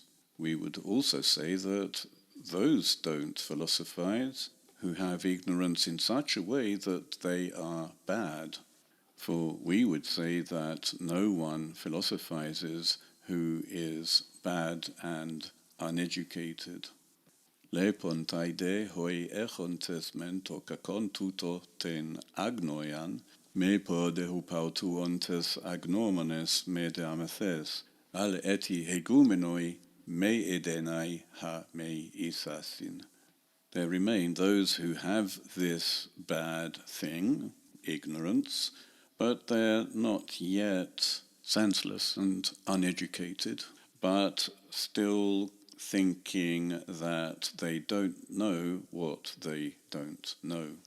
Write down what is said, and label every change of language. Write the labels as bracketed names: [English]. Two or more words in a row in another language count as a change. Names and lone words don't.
[English] We would also say that those don't philosophize who have ignorance in such a way that they are bad. For we would say that no one philosophizes who is bad and uneducated. [Greek] λείπονται δὴ οἱ ἔχοντες μὲν τὸ κακὸν τοῦτο τὴν ἄγνοιαν, μήπω δὲ ὑπ' αὐτοῦ ὄντες ἀγνώμονες μηδὲ ἀμαθεῖς, ἀλλ' ἔτι ἡγούμενοι μὴ εἰδέναι ἃ μὴ ἴσασιν. [English] There remain those who have this bad thing, ignorance, but they're not yet senseless and uneducated, but still thinking that they don't know what they don't know.